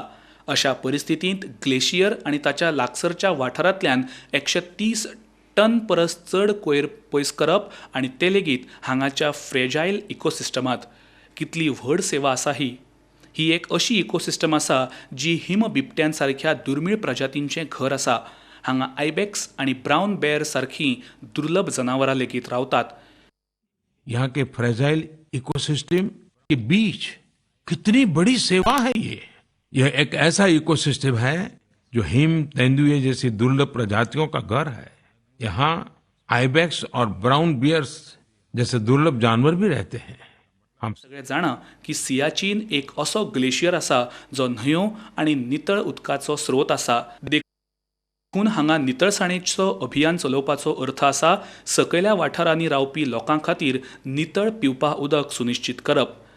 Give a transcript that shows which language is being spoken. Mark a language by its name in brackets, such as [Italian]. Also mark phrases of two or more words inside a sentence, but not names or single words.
[Konkani] अशा परिस्थितींत ग्लेशियर आनी ताच्या लागसरच्या वाठारांतल्यान 130 टन परस चड कोयर पयस करप आनी ते लेगीत हांगाच्या [English] fragile ecosystem. [Konkani] कितली व्हड सेवा आसा ही. ही एक अशी इकोसिस्टम आसा जी हिम बिबट्यां सारख्या दुर्मीळ प्रजातींचें घर आसा. हांगा आयबेक्स आनी [English] brown bear [Konkani] सारखीं दुर्लभ जनावरां लेगीत रावतात. [Hindi] यहाँ के [English] fragile ecosystem [Hindi] के बीच कितनी बड़ी सेवा है ये. यह एक ऐसा इकोसिस्टम है जो हिम तेंदुए जैसी दुर्लभ प्रजातियों का घर है. यहाँ आइबेक्स और [English] brown bears [Hindi] जैसे दुर्लभ जानवर भी रहते हैं. हम [Konkani] सगळे जाणा की सियाचीन एक असो ग्लेशियर आसा जो न्हंयो आनी नितळ उदकाचो स्रोत आसा. देखून हांगा नितळसाणीचो अभियान चलोवपाचो अर्थ आसा सकयल्या वाठारांनी रावपी लोकां खातीर नितळ पिवपा उदक सुनिश्चित करप.